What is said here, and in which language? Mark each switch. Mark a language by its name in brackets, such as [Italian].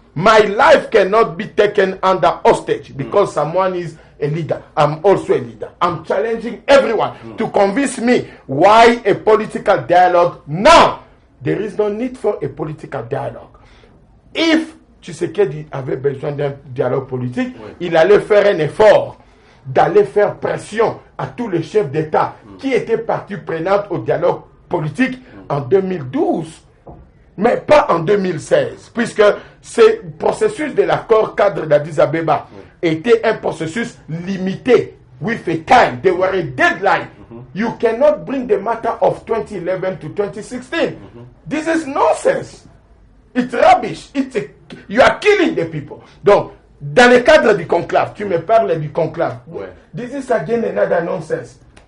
[English] My life cannot be taken under hostage because someone is a leader. I'm also a leader. I'm challenging everyone to convince me why a political dialogue now. There is no need for a political dialogue. [French] If Tshisekedi avait besoin d'un dialogue politique, il allait faire un effort d'aller faire pression à tous les chefs d'État qui étaient partie prenante au dialogue politique en 2012, mais pas en 2016, puisque ce processus de l'accord cadre d'Addis Abeba était un processus limité. [English] With a time, there were a deadline. You cannot bring the matter of 2011 to 2016. This is nonsense. It's rubbish. You are killing the people. [French] Donc, dans le cadre du conclave, tu me parles du conclave. [English] This is again another nonsense.